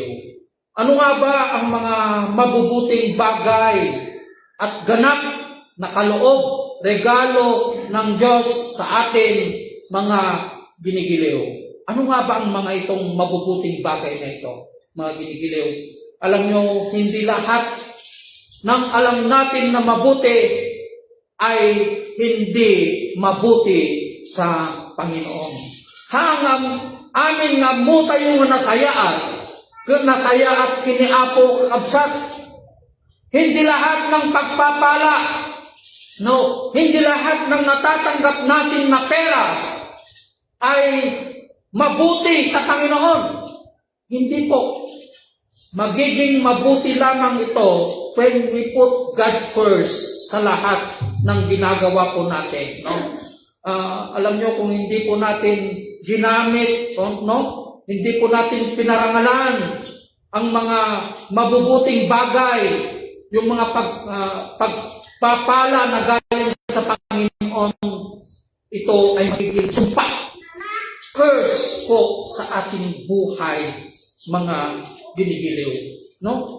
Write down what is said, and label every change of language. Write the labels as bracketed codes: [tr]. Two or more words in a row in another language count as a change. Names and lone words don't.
[tl] Ano nga ba ang mga mabubuting bagay at ganap na kaloob, regalo ng Diyos sa atin, mga ginigiliw? Ano nga ba ang mga itong mabubuting bagay na ito, mga ginigiliw? Alam nyo, hindi lahat ng alam natin na mabuti ay hindi mabuti sa Panginoon. Hangam amin nga mo tayo nasaya at kiniapo kabsat. Hindi lahat ng pagpapala, no, hindi lahat ng natatanggap natin na pera ay mabuti sa Panginoon. Hindi po. Magiging mabuti lamang ito [en] when we put God first [tl] sa lahat ng ginagawa po natin, no? Alam nyo, kung hindi po natin ginamit, no? Hindi po natin pinarangalan ang mga mabubuting bagay, yung mga pagpapala na galing sa Panginoon, ito ay magiging sumpa, curse po sa ating buhay, mga ginigiliw, no?